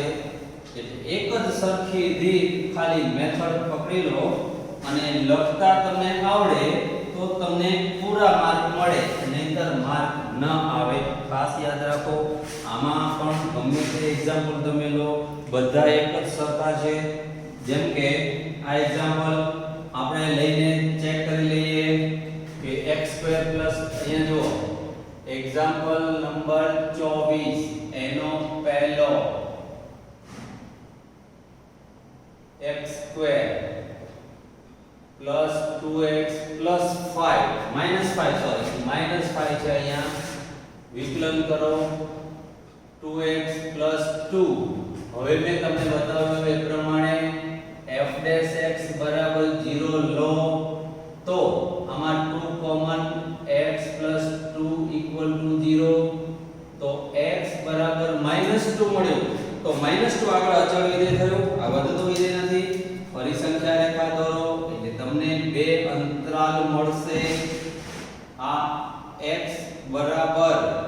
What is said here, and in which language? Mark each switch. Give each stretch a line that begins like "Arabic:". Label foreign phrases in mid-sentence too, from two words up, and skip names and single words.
Gujarati: એટલે એક જ સરખી રીત ખાલી મેથડ પકડી લો અને લખતા તમને આવડે તો તમને પૂરા માર્ક મળે નહીંતર માર્ક ન આવે ખાસ યાદ રાખો આમાં પણ ગમે તે એક્ઝામ્પલ તમે લો બધા એક જ સરખા છે જેમ કે આ એક્ઝામ્પલ આપણે લઈને ચેક કરી લઈએ કે x² અહીંયા જુઓ એક્ઝામ્પલ નંબર 24 એનો પહેલો
English: x² plus 2x plus 5 minus 5 sorry minus 5
Gujarati: છે અહીંયા વિકલન કરો
English: 2x plus
Gujarati: 2 હવે મેં તમને બતાવ્યું એ પ્રમાણે f' x બરાબર 0 લો તો આમાં 2 કોમન
English: x plus 2 equal to 0
Gujarati: તો x બરાબર -2 મળ્યું તો -2 આગળ અચળ વિધેય થયું આ વધતું વિધેય નથી ફરી સંખ્યા રેખા દોરો એટલે તમને બે અંતરાલ મળશે આ x બરાબર